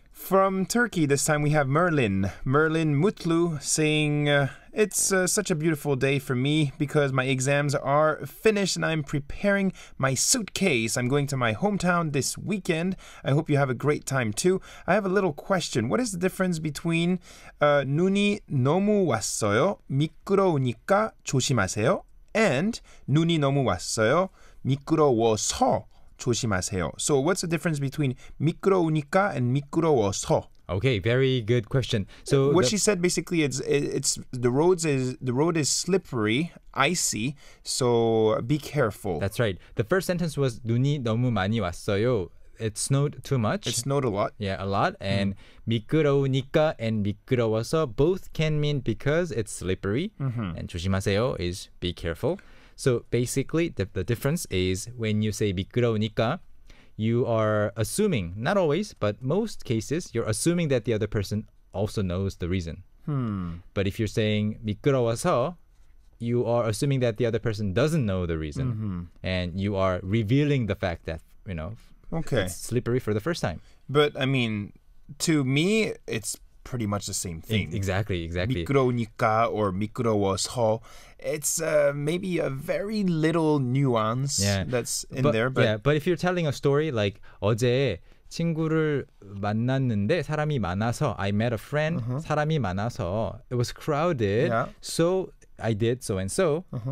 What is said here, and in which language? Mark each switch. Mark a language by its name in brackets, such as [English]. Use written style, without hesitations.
[English] From Turkey, this time we have Merlin. Merlin Mutlu saying, it's such a beautiful day for me because my exams are finished and I'm preparing my suitcase. I'm going to my hometown this weekend. I hope you have a great time too. I have a little question. What is the difference between [Korean] 눈이 너무 왔어요, 미끄러우니까 조심하세요, [English] and [Korean] 눈이 너무 왔어요, 미끄러워서 조심하세요? [English] So what's the difference between 미끄러우니까 and 미끄러워서? Okay, very good question. So What she said basically, it's the road is slippery, icy, so be careful. that's right. [Korean] The first sentence was 눈이 너무 많이 왔어요. [English] It snowed too much. It snowed a lot. Yeah, a lot. And 미끄러우니까 and 미끄러워서 both can mean because it's slippery. And 조심하세요 is be careful. So basically, the difference is when you say 미끄러우니까, you are assuming, not always, but most cases, you're assuming that the other person also knows the reason. But if you're saying 미끄러워서, you are assuming that the other person doesn't know the reason. And you are revealing the fact that, Okay. it's slippery for the first time. But I mean, to me, it's pretty much the same thing. Exactly. [Korean] 미끄러우니까 or 미끄러워서. [English] It's maybe a very little nuance that's in there. But but if you're telling a story like [Korean] 어제 친구를 만났는데 사람이 많아서 [English] I met a friend, [Korean] 사람이 많아서 [English] it was crowded, so I did so and so.